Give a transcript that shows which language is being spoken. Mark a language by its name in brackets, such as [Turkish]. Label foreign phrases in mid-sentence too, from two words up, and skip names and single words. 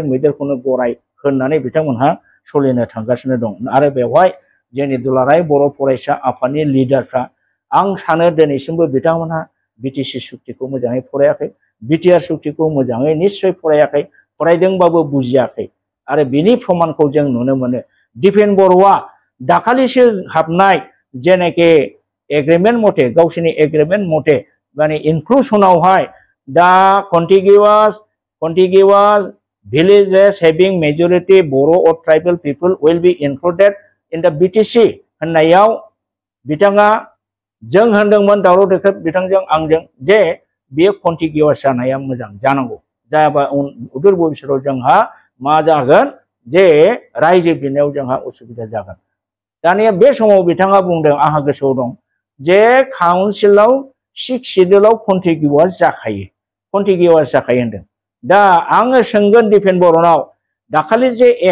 [Bodo] मैदेरखौनो गराय होननानै बिथांमोनहा सोलिनो थांगासिनो दं आरो बेवहाय जोंनि दुलाराय बर' फरायसा आफादनि लिडारफ्रा आं सानो दिनैसिमबो बिथांमोनहा BTC सुक्तिखौ मोजाङै फरायाखै BTR सुक्तिखौ मोजाङै निश्चय फरायाखै फरायदोंबाबो बुजियाखै आरो बिनि प्रमाणखौ जों नुनो मोनो दिपेन बर'आ दाखालिसो हाबनाय जेनाखि एग्रीमेंट मथे गावसोरनि एग्रीमेंट मथे माने इंक्लूशनावहाय [English] दा contiguous villages having majority Boro or tribal people will be included in the BTC [Bodo] होननायाव बिथाङा जों होनदोंमोन दावराव देख्रेब बिथांजों आंजों जे बेयो contiguous जानाया मोजां जानांगौ जायाबा उदूर भबिष्यताव जोंहा मा जागोन जे रायजो बिनायाव जोंहा उसुबिदा जागोन दानिया बे समाव बिथाङा बुंदों आहा गोसोआव दं जे काउन्सिलाव 6 शिड्यूलाव contiguous जाखायो होनदों दा आङो सोंगोन दिपेन बर'नाव दाखालि जे